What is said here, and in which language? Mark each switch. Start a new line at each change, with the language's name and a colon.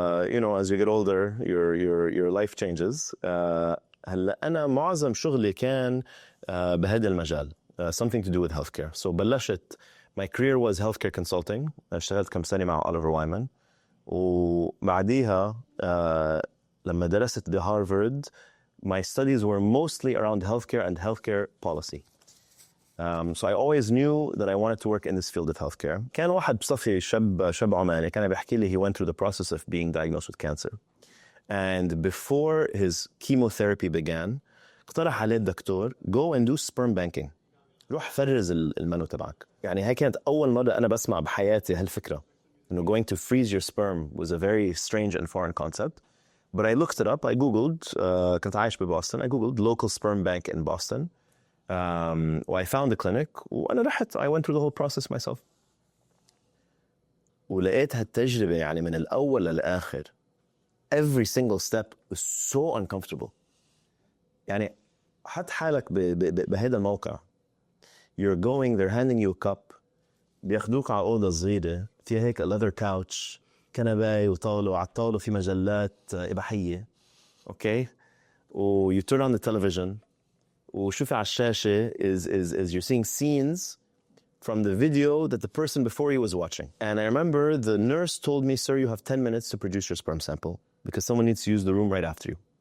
English: you know, as you get older your life changes.
Arabic: هلا أنا معظم شغلي كان بهذا المجال,
English: something to do with healthcare. So
Arabic: بلشت
English: my career was healthcare consulting.
Arabic: اشتغلت كم سنة مع
English: Oliver Wyman,
Arabic: وبعديها لما درست بهارفارد
English: my studies were mostly around healthcare and healthcare policy. So I always knew that I wanted to work in this field of healthcare.
Arabic: كان واحد بصفي شاب عماني كان بيحكي لي
English: he went through the process of being diagnosed with cancer. And before his chemotherapy began,
Arabic: اقترح عليه الدكتور
English: go and do sperm banking.
Arabic: روح فرز المنو تبعك. يعني هاي كانت أول مرة أنا بسمع بحياتي هالفكرة. إنه
English: going to freeze your sperm was a very strange and foreign concept. But I looked it up. I Googled,
Arabic: كنت عايش ببoston.
English: I Googled local sperm bank in Boston. I found the clinic.
Arabic: وأنا رحت.
English: I went through the whole process myself.
Arabic: ولقيت هالتجربة يعني من الأول للآخر.
English: Every single step was so uncomfortable.
Arabic: يعني حط حالك بهذا الموقع.
English: You're going, they're handing you a cup.
Arabic: بياخدوك على أوضة صغيرة فيها هيك
English: leather couch,
Arabic: كنباية وطاولة, وعلى الطاولة في مجلات إباحية.
English: Okay? و you turn on the television.
Arabic: وشوفي على الشاشة
English: is you're seeing scenes from the video that the person before you was watching. And I remember the nurse told me, sir, you have 10 minutes to produce your sperm sample because someone needs to use the room right after you.